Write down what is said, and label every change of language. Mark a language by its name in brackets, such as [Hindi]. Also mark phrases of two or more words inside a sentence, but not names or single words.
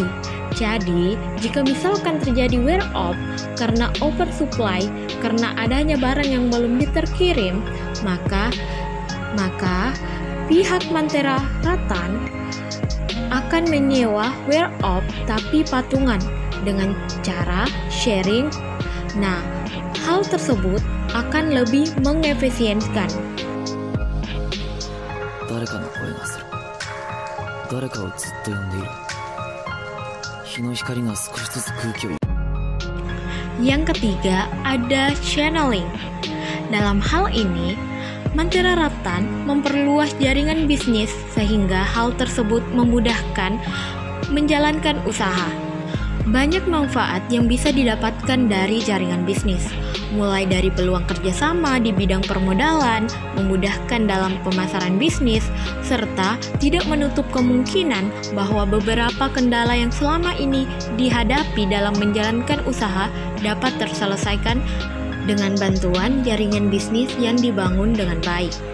[Indonesian] Jadi, jika misalkan terjadi wear off karena oversupply, karena adanya barang yang belum diterkirim, maka pihak Mantra Rattan akan menyewa wear off tapi patungan dengan cara sharing. Nah, hal tersebut akan lebih mengefisienkan. [Japanese] 誰かの声がする。誰かをずっと呼んでいる。日の光が少しずつ空気を。 [Indonesian] Yang ketiga ada channeling. Dalam hal ini, Mantra Rattan memperluas jaringan bisnis sehingga hal tersebut memudahkan menjalankan usaha. Banyak manfaat yang bisa didapatkan dari jaringan bisnis, mulai dari peluang kerjasama di bidang permodalan, memudahkan dalam pemasaran bisnis, serta tidak menutup kemungkinan bahwa beberapa kendala yang selama ini dihadapi dalam menjalankan usaha dapat terselesaikan dengan bantuan jaringan bisnis yang dibangun dengan baik.